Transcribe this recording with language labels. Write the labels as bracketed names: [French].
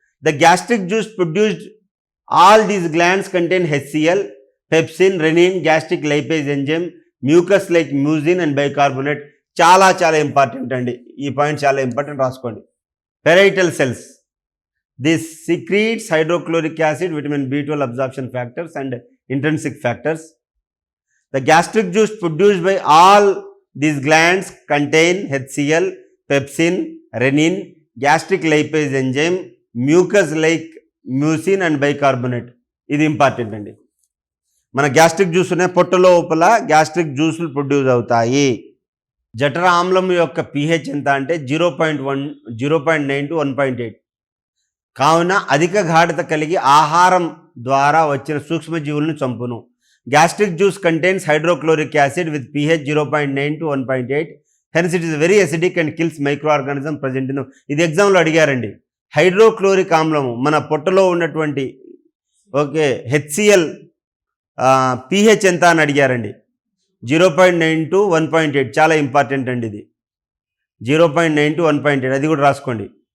[English] The gastric juice produced all these glands contain HCl, pepsin, renin, gastric lipase enzyme, mucus like mucin and bicarbonate. [Telugu] చాలా important అండి, ఈ point చాలా important, రాసుకోండి. [English] Parietal cells, this secretes hydrochloric acid, vitamin B12 absorption factors and intrinsic factors. The gastric juice produced by all these glands contain HCl, pepsin, renin, gastric lipase enzyme, mucus like mucin and bicarbonate. [Telugu] ఇది important అండి. మన gastric juice ఉన్నాయి, పొట్ట లోపల gastric జ్యూసులు produce అవుతాయి. జఠర ఆమ్లం యొక్క pH ఎంత అంటే 0.9 to 1.8. కావున అధిక గాఢత కలిగి ఆహారం ద్వారా వచ్చిన సూక్ష్మజీవులను చంపును. [English] Gastric juice contains hydrochloric acid with pH 0.9 to 1.8. Hence it is very acidic and kills micro organism present in. [Telugu] ఇది ఎగ్జామ్లో అడిగారండి. హైడ్రోక్లోరిక్ ఆమ్లము మన పొట్టలో ఉన్నటువంటి హెచ్సిఎల్ pH ఎంత అని అడిగారండి. 0.9 to 1.8 చాలా ఇంపార్టెంట్ అండి ఇది. 0.9 to 1.8 అది కూడా రాసుకోండి.